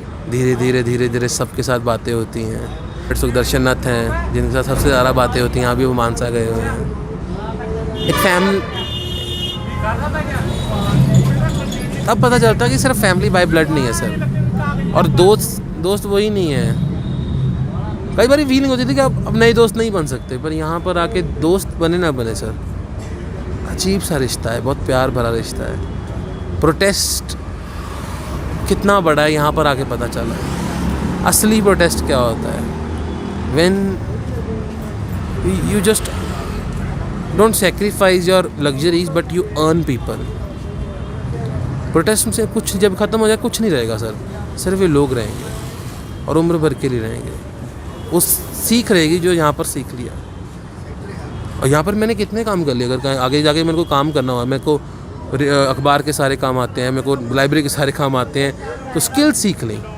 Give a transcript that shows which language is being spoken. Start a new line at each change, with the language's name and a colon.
Hindi: धीरे धीरे सबके साथ बातें होती हैं। सुखदर्शन नाथ हैं जिनके साथ सबसे ज़्यादा बातें होती हैं, अभी वो मानसा गए हुए हैं। एक फैमिली, अब पता चलता है कि सिर्फ फैमिली बाय ब्लड नहीं है सर, और दोस्त वही नहीं है। कई बार फीलिंग होती थी कि अब नए दोस्त नहीं बन सकते, पर यहाँ पर आके दोस्त बने ना बने सर, अजीब सा रिश्ता है, बहुत प्यार भरा रिश्ता है। प्रोटेस्ट कितना बड़ा है यहाँ पर आके पता चला है। असली प्रोटेस्ट क्या होता है,
English: when you just don't sacrifice your luxuries but you earn people।
Hindi: Protest से कुछ जब ख़त्म हो जाए कुछ नहीं रहेगा सर, सिर्फ ये लोग रहेंगे और उम्र भर के लिए रहेंगे। वो सीख रहेगी जो यहाँ पर सीख लिया। और यहाँ पर मैंने कितने काम कर लिए, अगर आगे जाके मेरे को काम करना हुआ, मेरे को अखबार के सारे काम आते हैं, मेरे को लाइब्रेरी के सारे काम आते हैं, तो स्किल सीख ली।